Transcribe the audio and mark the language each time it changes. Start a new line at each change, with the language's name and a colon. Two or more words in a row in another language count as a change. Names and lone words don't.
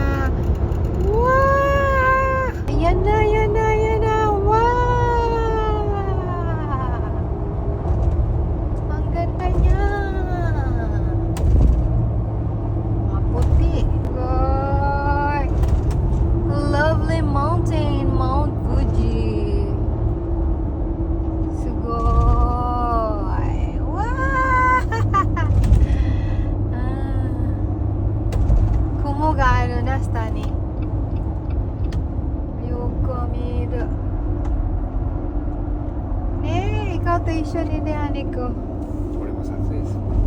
Filipino: Wow! Yan na. Wow! Ang ganda niya. Maputi.
English: Goy! Lovely mountain, Mount Fuji.
Filipino: Sugoi! Wow!
Japanese: 雲があるな、下に.
Filipino: Ikaw
Japanese: と一緒に
Filipino: Ani ko.
Japanese: これも撮影です。